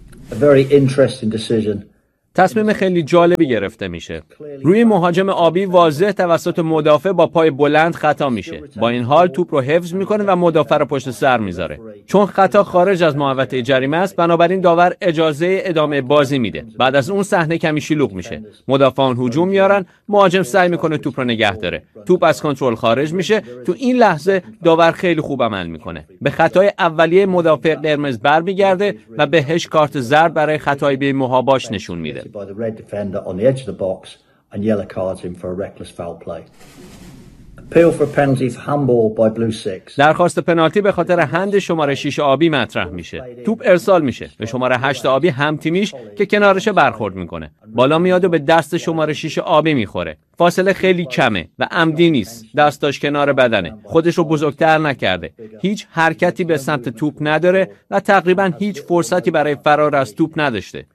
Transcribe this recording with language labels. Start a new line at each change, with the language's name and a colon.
English: A very interesting decision.
Persian: تصمیم خیلی جالبی گرفته میشه. روی مهاجم آبی واضح توسط مدافع با پای بلند خطا میشه. با این حال توپ رو حفظ میکنه و مدافع رو پشت سر میذاره. چون خطا خارج از محوطه جریمه است، بنابراین داور اجازه ادامه بازی میده. بعد از اون صحنه کمی شلوغ میشه. مدافعان هجوم میارن، مهاجم سعی میکنه توپ رو نگه داره. توپ از کنترل خارج میشه. تو این لحظه داور خیلی خوب عمل میکنه. به خطای اولیه مدافع قرمز برمیگرده و بهش کارت زرد برای خطای بی‌محاباش نشون میده.
English: By the red defender on the edge of the box and yellow cards him for a reckless foul play. Appeal for a penalty for handball by blue six.
Persian: درخواست پنالتی به خاطر هند شماره 6 آبی مطرح میشه. توپ ارسال میشه به شماره 8 آبی همتیمیش که کنارش برخورد میکنه. بالا میاد و به دست شماره 6 آبی میخوره. فاصله خیلی کمه و عمدی نیست. دستاش کنار بدنه. خودش رو بزرگتر نکرده. هیچ حرکتی به سمت توپ نداره و تقریبا هیچ فرصتی برای فرار از توپ نداشته.